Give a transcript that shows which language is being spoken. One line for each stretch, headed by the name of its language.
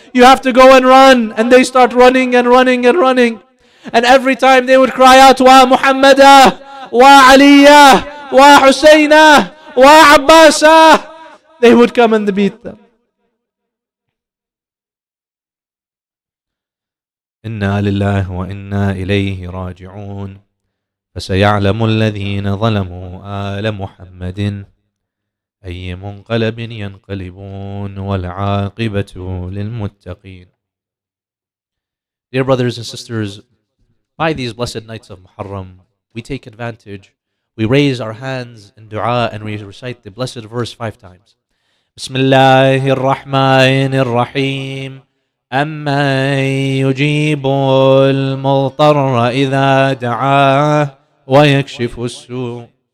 English: You have to go and run. And they start running and running and running. And every time they would cry out, Wa Muhammadah, Wa Aliyah, Wa Husaynah, Wa Abbasah, they would come and beat them.
Arabic: إنا لله وإنا إليه راجعون فسيعلم الذين ظلموا آل محمد أي منقلب ينقلبون والعاقبة للمتقين.
English: Dear brothers and sisters, by these blessed nights of Muharram, we take advantage. We raise our hands in dua and we recite the blessed verse 5 times.
Arabic: بسم الله الرحمن الرحيم. أمن يجيب المضطر إذا دعاه ويكشف السوء.